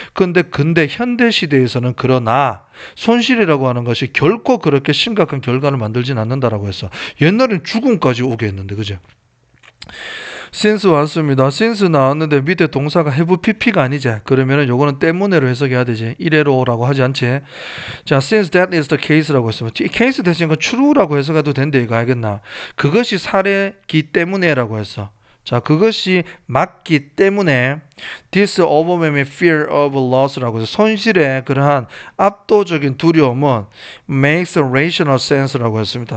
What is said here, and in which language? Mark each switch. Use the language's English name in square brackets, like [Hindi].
[Korean] 근데 현대 시대에서는 그러나 손실이라고 하는 것이 결코 그렇게 심각한 결과를 만들진 않는다라고 했어. 옛날엔 죽음까지 오게 했는데, 그죠? since 왔습니다. since 나왔는데 밑에 동사가 have pp가 아니지. 그러면은 요거는 때문에로 해석해야 되지. 이래로라고 하지 않지. [English] 자, since that is the case라고 [Korean] 했습니다. 이 케이스 대신 건 true라고 해석해도 된대. 이거 알겠나? 그것이 사례기 때문에라고 했어. 자, 그것이 맞기 때문에 [English] this overwhelming fear of loss [Korean] 라고 해서 손실의 그러한 압도적인 두려움은 [English] makes rational sense [Korean] 라고 했습니다.